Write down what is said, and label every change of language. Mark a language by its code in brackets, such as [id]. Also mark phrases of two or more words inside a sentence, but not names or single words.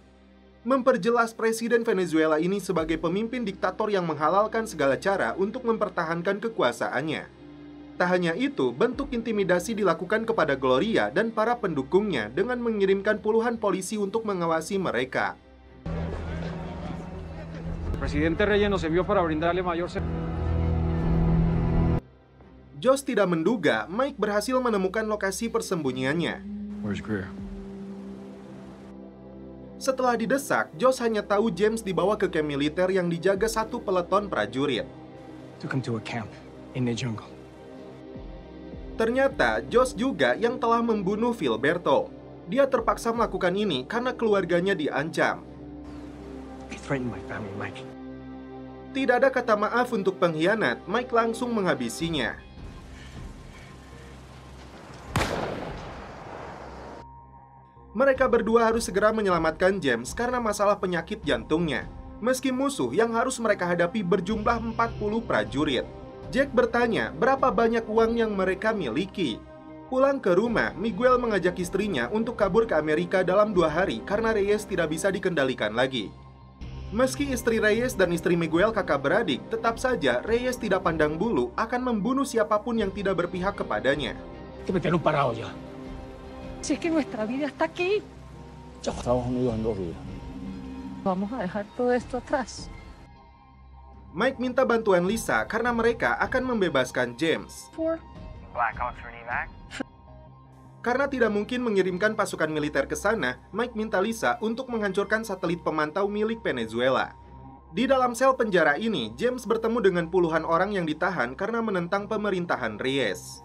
[id] Memperjelas Presiden Venezuela ini sebagai pemimpin diktator yang menghalalkan segala cara untuk mempertahankan kekuasaannya. Tak hanya itu, bentuk intimidasi dilakukan kepada Gloria dan para pendukungnya dengan mengirimkan puluhan polisi untuk mengawasi mereka. [es] Presidente Reyes nos envió para brindarle mayor. [id] Josh tidak menduga Mike berhasil menemukan lokasi persembunyiannya. [en] Where's Greer? [id] Setelah didesak, Josh hanya tahu James dibawa ke camp militer yang dijaga satu peleton prajurit. [en] Took him to a camp in the jungle. [id] Ternyata, Josh juga yang telah membunuh Filberto. Dia terpaksa melakukan ini karena keluarganya diancam. [en] He threatened my family, Mike. [id] Tidak ada kata maaf untuk pengkhianat, Mike langsung menghabisinya. Mereka berdua harus segera menyelamatkan James karena masalah penyakit jantungnya. Meski musuh yang harus mereka hadapi berjumlah 40 prajurit. Jack bertanya berapa banyak uang yang mereka miliki. Pulang ke rumah, Miguel mengajak istrinya untuk kabur ke Amerika dalam 2 hari karena Reyes tidak bisa dikendalikan lagi. Meski istri Reyes dan istri Miguel kakak beradik, tetap saja Reyes tidak pandang bulu akan membunuh siapapun yang tidak berpihak kepadanya. [es] Si es que nuestra vida está aquí. Estados Unidos en 2 días. Vamos a dejar todo esto atrás. [id] Mike minta bantuan Lisa karena mereka akan membebaskan James. Karena tidak mungkin mengirimkan pasukan militer ke sana, Mike minta Lisa untuk menghancurkan satelit pemantau milik Venezuela. Di dalam sel penjara ini, James bertemu dengan puluhan orang yang ditahan karena menentang pemerintahan Reyes.